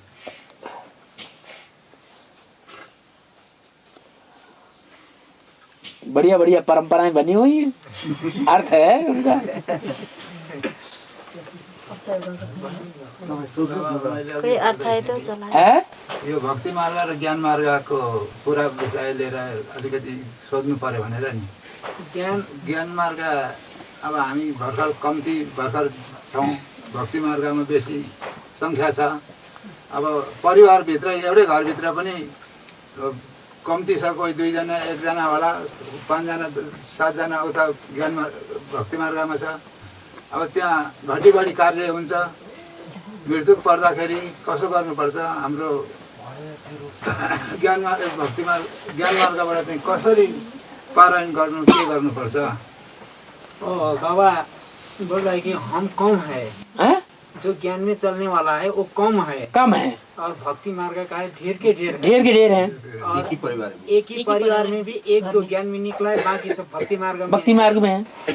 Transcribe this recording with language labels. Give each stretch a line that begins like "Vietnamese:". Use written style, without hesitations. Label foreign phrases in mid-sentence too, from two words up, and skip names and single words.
Hindi: बढ़िया बढ़िया परंपराएं बनी हुई हैं, अर्थ है उनका। कोही अर्थ है तो चला है
Nepali: यो भक्ति मार्ग र ज्ञान मार्गको पुरा विषय लिएर अलिकति सोध्नु पर्यो भनेर नि। ज्ञान मार्ग अब हामी भर्खर छौँ, भक्ति मार्गमा बेसी सङ्ख्या छ। अब परिवारभित्र एउटै घरभित्र पनि कम्ती छ, कोही 2 जना 1 जना होला, 5 जना 7 जना उता ज्ञान भक्ति मार्गमा छ। अब त्यहाँ घटी कार्य हुन्छ। मृत्यु पर्दाखेरि कसो गर्नुपर्छ, हाम्रो ज्ञान मार्गबाट चाहिँ कसरी पारायण गर्नु, के गर्नुपर्छ?
Hindi: बाबा बोल रहा है कि हम कम है, जो ज्ञान में चलने वाला है वो कम है, और भक्ति मार्ग का है ढेर के ढेर है। एक ही परिवार में भी 1-2 ज्ञान में निकला है, बाकी सब भक्ति मार्ग में है।